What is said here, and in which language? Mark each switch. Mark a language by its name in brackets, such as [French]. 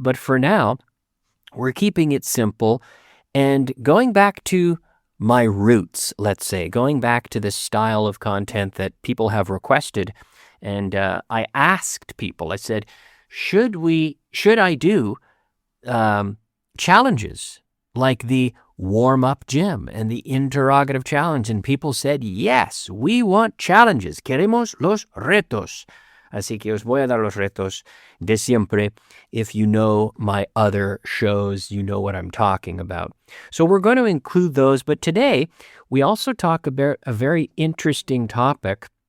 [English] But for now, we're keeping it simple and going back to my roots, let's say, going back to the style of content that people have requested. And I asked people, I said, should I do challenges like the warm-up gym and the interrogative challenge? And people said, yes, we want challenges. [Spanish] Queremos los retos. Así que os voy a dar los retos de siempre. [English] If you know my other shows, you know what I'm talking about. So we're going to include those. But today, we also talk about a very interesting topic.